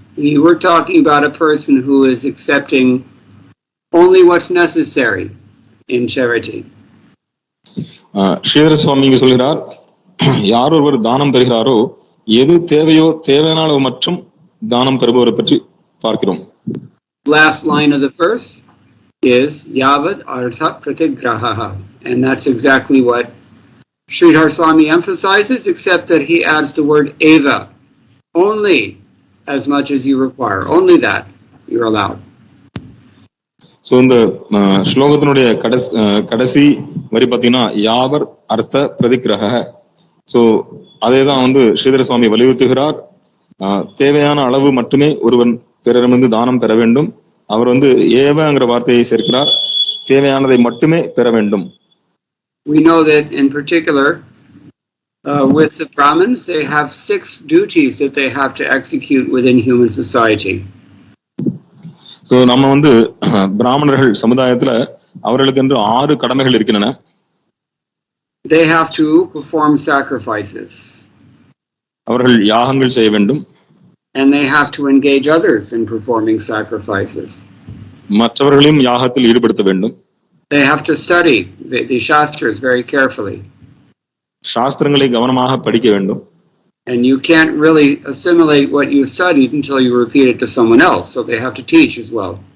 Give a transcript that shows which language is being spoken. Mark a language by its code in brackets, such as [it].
[en] We're talking about a person who is accepting only what's necessary in charity. [ta] Sridhara சுவாமி இங்க சொல்கிறார், யார் ஒருவர் தானம் தருகிறாரோ எது தேவையோ தேவையான அளவு மற்றும் தானம் தருபவரை பற்றி பார்க்கிறோம். [en] Last line of the verse is Yavad Artha Pratigraha, and that's exactly what Sridhar Swami emphasizes, except that he adds the word eva, only as much as you require, only that you're allowed. [ta] So இந்த ஸ்லோகத்தினுடைய கடைசி வரி பார்த்தீங்கன்னா யாவர் அர்த்த பிரதிகிரக. So அதே தான் ஸ்ரீதர சுவாமி வலியுறுத்துகிறார். தேவையான அளவு மட்டுமே ஒருவன் பிறரிடமிருந்து தானம் பெற வேண்டும். அவர் ஏவங்கிற வார்த்தையை சேர்க்கிறார், தேவையானதை மட்டுமே பெற வேண்டும். [en] We know that in particular with the Brahmins, they have 6 duties that they have to execute within human society. [ta] So நம்ம பிராமணர்கள் சமுதாயத்துல அவர்களுக்கு என்று 6 கடமைகள் இருக்கின்றன. [en] They have to perform sacrifices. [ta] அவர்கள் யாகங்கள் செய்ய வேண்டும். [en] And they have to engage others in performing sacrifices. [ta] மற்றவர்களையும் யாகத்தில் ஈடுபடுத்த வேண்டும். [en] They have to study the Shastras very carefully. [ta] சாஸ்திரங்களை கவனமாக படிக்க வேண்டும். [en] And you can't really assimilate what you studied until you repeat it to someone else, so they have to teach as well.